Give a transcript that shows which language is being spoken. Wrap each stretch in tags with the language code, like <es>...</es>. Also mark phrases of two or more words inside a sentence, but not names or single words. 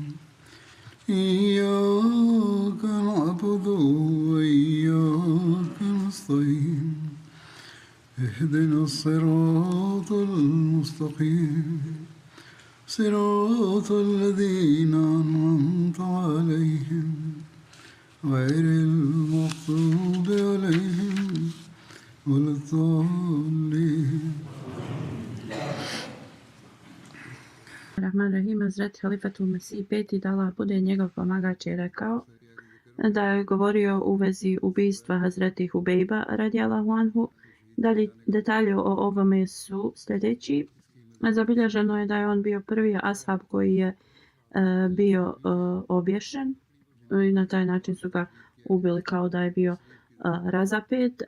<ar>إياك نعبد وإياك نستعين اهدنا الصراط المستقيم صراط الذين أنعمت عليهم غير المغضوب عليهم ولا الضالين. رحمن رحيم,</ar> <bs>Hazreti Halifatul Mesih peti, da Allah bude njegov pomagač, je rekao da je govorio u vezi ubijstva Hazreti Hubejba</bs> <ar>رضي الله عنه.</ar> <bs>Dalje detalje o ovome su sljedeći. Zabilježeno je da je on bio prvi ashab koji je bio obješen i na taj način su ga ubili kao da je bio razapet.</bs>